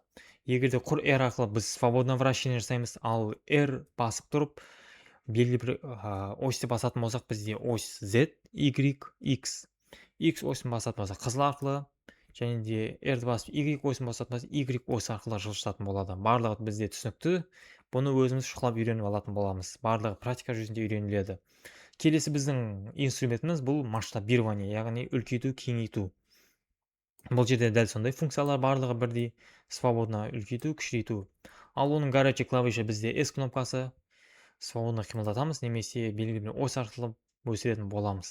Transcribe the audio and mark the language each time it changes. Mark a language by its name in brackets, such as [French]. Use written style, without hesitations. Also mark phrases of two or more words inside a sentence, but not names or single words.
[Kazakh] Егерде құр R арқылы біз [Russian] свободно вращение [Kazakh] жасаймыз, ал R басып тұрып, белгілі бір осьті басатын болсақ, бізде ось Z, Y, X. X осын басатын болсақ, қызыл арқылы, және де R-ді басып Y осын басатын болсақ, Y ось арқылы жылжытатын болады. Барлығы бізде түсінікті. [Kyrgyz] Буну өзүбүз шукулап үйрөнүп алатын болобуз. Бардыгы практика жүзүндө үйрөнүлөдү. [Kazakh] Келесі біздің инструментimiz бұл масштабирование, яғни үлкейту, кеңейту. Бұл жерде дәл сондай функциялар барлығы бірдей. Свободно үлкейту, кішірейту. Ал оның горячий клавишы бізде S кнопкасы. Свободно қимылдатамыз, немесе белгілі бір ось арқылы өсіретін боламыз.